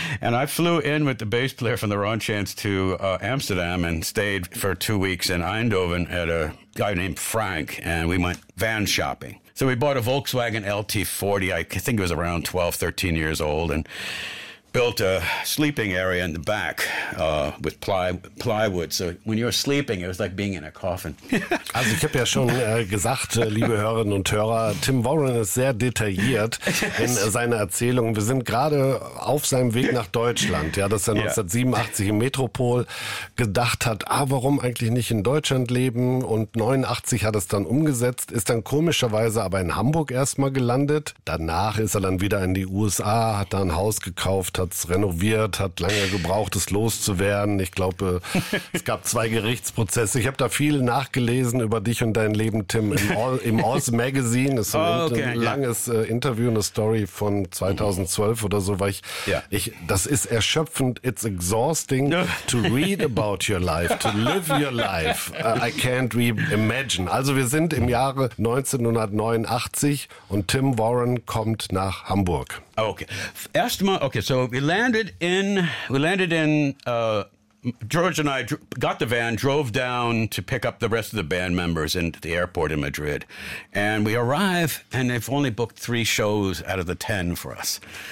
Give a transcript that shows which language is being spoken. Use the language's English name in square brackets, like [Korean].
[English] And I flew in with the bass player from the Ron Chance to Amsterdam and stayed for 2 weeks in Eindhoven at a guy named Frank. And we went van shopping. So we bought a Volkswagen LT40. I think it was around 12, 13 years old. And built a sleeping area in the back with plywood. So when you were sleeping, it was like being in a coffin. [German] Also ich habe ja schon gesagt, liebe Hörerinnen und Hörer, Tim Warren ist sehr detailliert in seiner Erzählung. Wir sind gerade auf seinem Weg nach Deutschland. Ja, dass er 1987 im Metropol gedacht hat, warum eigentlich nicht in Deutschland leben? Und 89 hat es dann umgesetzt, ist dann komischerweise aber in Hamburg erstmal gelandet. Danach ist er dann wieder in die USA, hat da ein Haus gekauft, hat es renoviert, hat lange gebraucht, es loszuwerden. Ich glaube, es gab zwei Gerichtsprozesse. Ich habe da viel nachgelesen über dich und dein Leben, Tim, im Oz Magazine. Das ist ein langes Interview, eine Story von 2012 oder so. Weil das ist erschöpfend. [English] It's exhausting to read about your life, to live your life. I can't imagine. [German] Also wir sind im Jahre 1989 und Tim Warren kommt nach Hamburg. Okay. [English] So George and I got the van, drove down to pick up the rest of the band members in the airport in Madrid. And we arrive, and they've only booked 3 shows out of the 10 for us.